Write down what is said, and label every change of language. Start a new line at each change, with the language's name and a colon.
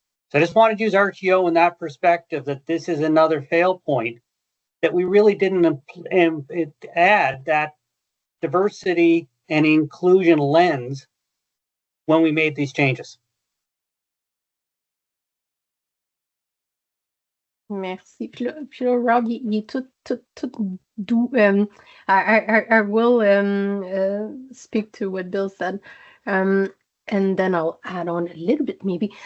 English: So I just wanted to use RTO in that perspective, that this is another fail point, that we really didn't add that diversity and inclusion lens when we made these changes.
French: Merci. Puis là, Rob, il est tout doux.
English: I will speak to what Bill said. And then I'll add on a little bit, maybe.